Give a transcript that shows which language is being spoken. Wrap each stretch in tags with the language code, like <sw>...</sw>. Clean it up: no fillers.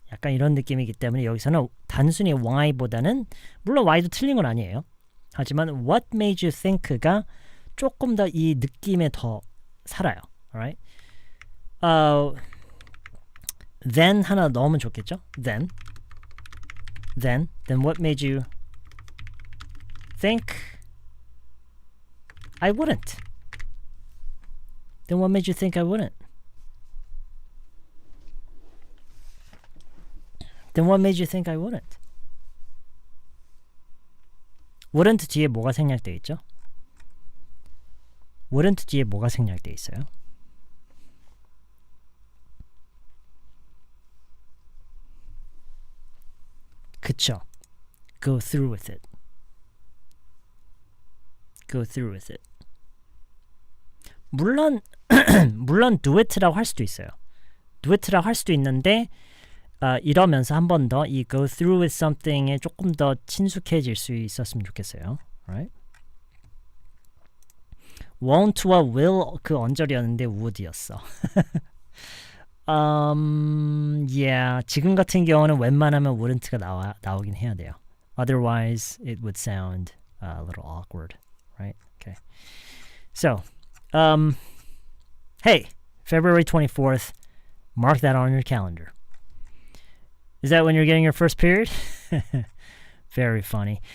<ko>약간 이런 느낌이기 때문에 여기서는 단순히 why보다는 물론 why도 틀린 건 아니에요. 하지만 what made you think가 조금 더 이 느낌에 더 살아요.</ko> <en>Alright?</en> <ko>Then 하나 넣으면 좋겠죠?</ko> <en>Then what made you think I wouldn't? Then what made you think I wouldn't? Then what made you think I wouldn't?</en> <ko>wouldn't 뒤에 뭐가 생략되어 있죠? wouldn't 뒤에 뭐가 생략되어 있어요? 그쵸.</ko> <en>Go through with it. Go through with it.</en> <ko>물론</ko> <en>do it</en> <ko>라고 할 수도 있어요. do it라고 할 수도 있는데 이러면서 한 번 더 이</ko> <en>go through with something</en> <ko>에 조금 더 친숙해질 수 있었으면 좋겠어요.</ko> <en>Right?</en> <ko>won't와 will 그 언저리였는데 would이었어.</ko> <en>Yeah,</en> <ko>지금 같은 경우는 웬만하면 wouldn't가 나오긴 해야 돼요.</ko> <en>Otherwise, it would sound a little awkward, right? Okay. So, hey, February 24th, mark that on your calendar. Is that when you're getting your first period? Very funny.</en>